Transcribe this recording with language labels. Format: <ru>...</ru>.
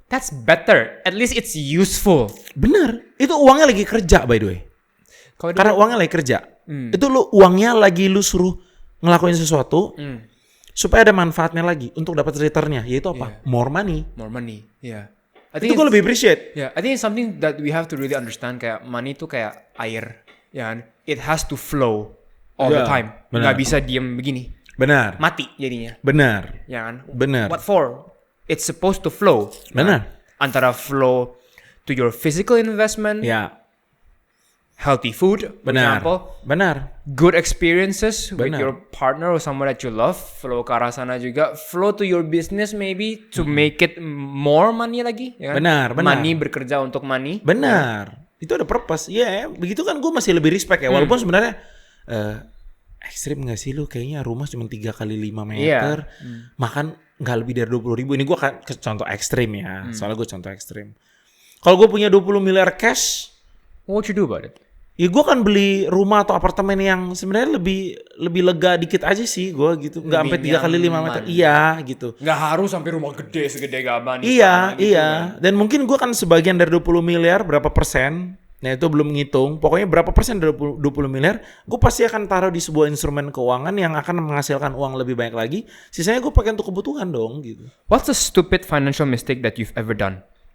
<en>That's better. At least it's useful.</en> <id>Bener. Itu uangnya lagi kerja</id> <en>by the way.</en> <id>Karena uangnya lagi kerja. Itu uangnya lagi lu suruh ngelakuin sesuatu. Supaya ada manfaatnya lagi untuk dapat returnnya, yaitu apa?</id> <en>More money. Yeah.</en> <id>Itu gue lebih appreciate.</id> <en>Yeah, I think it's something that we have to really understand.</en> <id>Kayak money itu kayak air, ya kan?</id> <en>It has to flow all the time.</en> <id>Nggak bisa diem begini. Benar. Mati jadinya. Benar. Ya kan? Benar.</id> <en>What for? It's supposed to flow.</en> <id>Benar.</id> <en>Antara flow to your physical investment.</en> <id>Ya.</id> <en>Healthy food, for example.</en> <id>Benar.</id> <en>Good experiences with</en> <id>Benar.</id> <en>your partner or someone that you love. Flow</en> <id>ke arah sana juga.</id> <en>Flow to your business maybe to make it more money lagi.</en> <id>Ya kan? Benar. Money bekerja untuk money. Benar. Itu ada purpose. Iya, begitu kan gue masih lebih respect ya. Walaupun sebenarnya ekstrim gak sih lu? Kayaknya rumah cuma 3 kali 5 meter. Makan gak lebih dari 20.000. Ini gue kan contoh ekstrim ya. Soalnya gue contoh ekstrim. Kalau gue punya 20 miliar cash,</id> <en>What you do about it?</en> <id>ya gue kan beli rumah atau apartemen yang sebenarnya lebih lega dikit aja sih gue gitu. Nggak sampai 3 kali 5 meter. Iya gitu. Nggak harus sampai rumah gede segede gaban. Iya. Dan mungkin gue kan sebagian dari 20 miliar berapa persen. Nah itu belum ngitung. Pokoknya berapa persen dari 20 miliar. Gue pasti akan taruh di sebuah instrumen keuangan yang akan menghasilkan uang lebih banyak lagi. Sisanya gue pakai untuk kebutuhan dong gitu.</id> <en>What's a stupid financial mistake that you've ever done?</en>